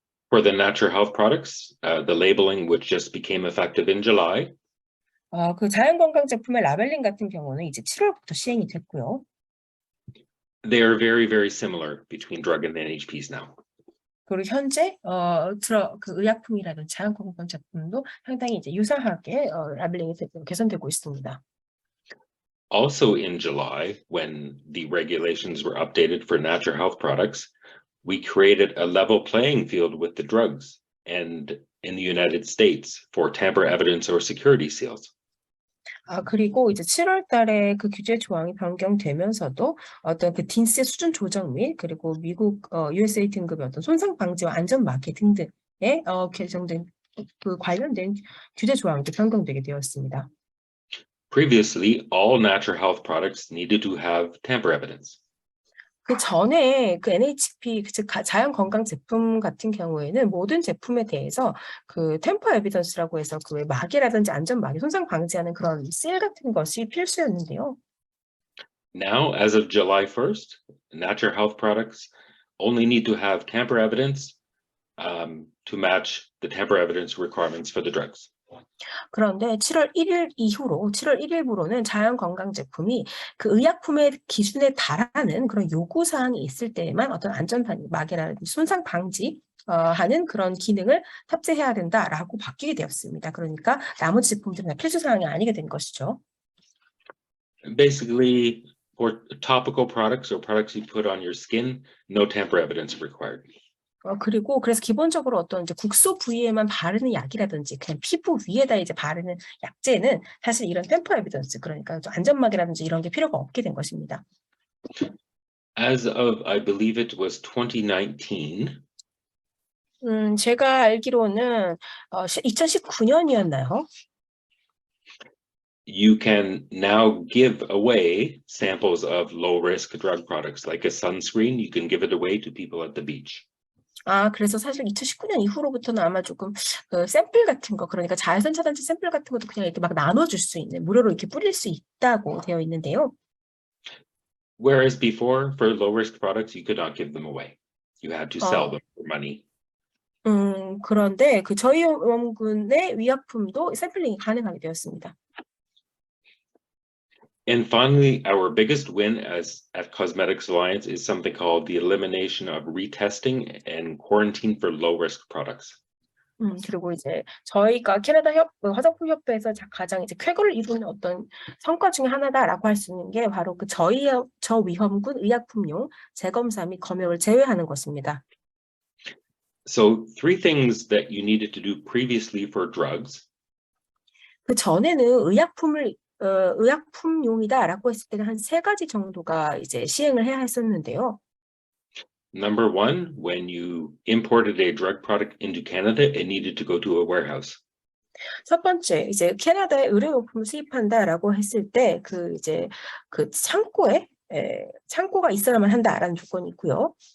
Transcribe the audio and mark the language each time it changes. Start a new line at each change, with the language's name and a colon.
English: For the natural health products, the labeling which just became effective in July.
Korean: 그 자연건강 제품의 라벨링 같은 경우는 이제 7월부터 시행이 됐고요.
English: They are very, very similar between drug and NHPs now.
Korean: 그리고 현재 그 의약품이라든지 자연건강 제품도 상당히 이제 유사하게 라벨링이 개선되고 있습니다.
English: Also in July, when the regulations were updated for natural health products, we created a level playing field with the drugs and in the United States for tamper evidence or security seals.
Korean: 그리고 이제 7월 달에 그 규제 조항이 변경되면서도 어떤 그 딘스의 수준 조정 및 그리고 미국 USA 등급의 어떤 손상 방지와 안전 마개 등등에 개정된 그 관련된 규제 조항도 변경되게 되었습니다.
English: Previously, all natural health products needed to have tamper evidence.
Korean: 그 전에 그 NHP 즉 자연 건강 제품 같은 경우에는 모든 제품에 대해서 그 템퍼 에비던스라고 해서 그 마개라든지 안전 마개 손상 방지하는 그런 실 같은 것이 필수였는데요.
English: Now, as of July 1st, natural health products only need to have tamper evidence to match the tamper evidence requirements for the drugs.
Korean: 그런데 7월 1일 이후로 7월 1일부로는 자연건강 제품이 그 의약품의 기준에 달하는 그런 요구사항이 있을 때에만 어떤 안전 마개라든지 손상 방지 하는 그런 기능을 탑재해야 된다라고 바뀌게 되었습니다. 그러니까 나머지 제품들은 필수 사항이 아니게 된 것이죠.
English: Basically, for topical products or products you put on your skin, no tamper evidence required.
Korean: 그리고 그래서 기본적으로 어떤 이제 국소 부위에만 바르는 약이라든지 그냥 피부 위에다 이제 바르는 약제는 사실 이런 템퍼 에비던스 그러니까 안전막이라든지 이런 게 필요가 없게 된 것입니다.
English: As of, I believe it was 2019.
Korean: 제가 알기로는 2019년이었나요?
English: You can now give away samples of low-risk drug products, like a sunscreen. You can give it away to people at the beach.
Korean: 그래서 사실 2019년 이후로부터는 아마 조금 그 샘플 같은 거, 그러니까 자외선 차단제 샘플 같은 것도 그냥 이렇게 막 나눠줄 수 있는, 무료로 이렇게 뿌릴 수 있다고 되어 있는데요.
English: Whereas before, for low-risk products, you could not give them away. You had to sell them for money.
Korean: 그런데 그 저희 원군의 위약품도 샘플링이 가능하게 되었습니다.
English: And finally, our biggest win at Cosmetics Alliance is something called the elimination of retesting and quarantine for low-risk products.
Korean: 그리고 이제 저희가 캐나다 화장품협회에서 가장 이제 쾌거를 이루는 어떤 성과 중에 하나다라고 할 수 있는 게 바로 그 저 위험군 의약품용 재검사 및 검역을 제외하는 것입니다.
English: So 3 things that you needed to do previously for drugs.
Korean: 그 전에는 의약품용이다라고 했을 때는 한 3가지 정도가 이제 시행을 해야 했었는데요.
English: Number 1, when you imported a drug product into Canada, it needed to go to a warehouse.
Korean: 첫 번째, 이제 캐나다에 의료용품을 수입한다라고 했을 때 그 이제 그 창고가 있어야만 한다라는 조건이 있고요.